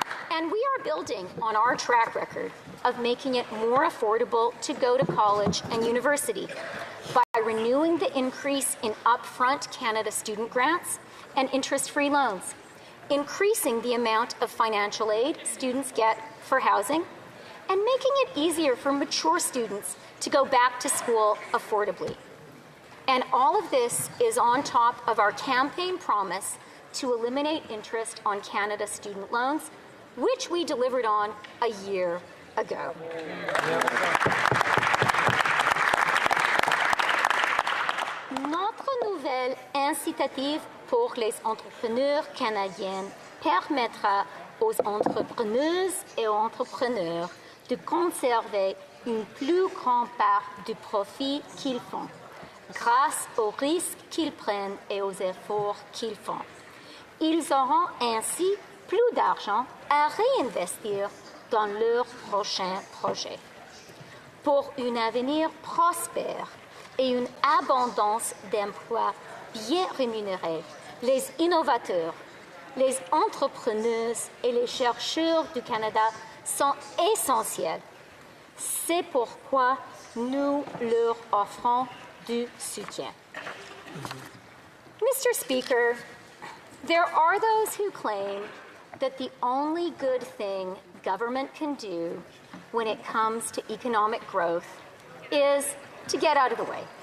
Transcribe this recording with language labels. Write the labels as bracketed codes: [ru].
[en] And we are building on our track record of making it more affordable to go to college and university by renewing the increase in upfront Canada student grants and interest-free loans, increasing the amount of financial aid students get for housing, and making it easier for mature students to go back to school affordably. And all of this is on top of our campaign promise to eliminate interest on Canada student loans, which we delivered on a year ago. [fr] Notre nouvelle incitative pour les entrepreneurs canadiens permettra aux entrepreneuses et aux entrepreneurs de conserver une plus grande part du profit qu'ils font, grâce aux risques qu'ils prennent et aux efforts qu'ils font. Ils auront ainsi plus d'argent à réinvestir dans leurs prochains projets. Pour un avenir prospère et une abondance d'emplois bien rémunérés, les innovateurs, les entrepreneuses et les chercheurs du Canada sont essentiels. C'est pourquoi nous leur offrons du soutien. [en] Mr. Speaker, there are those who claim that the only good thing government can do when it comes to economic growth is to get out of the way.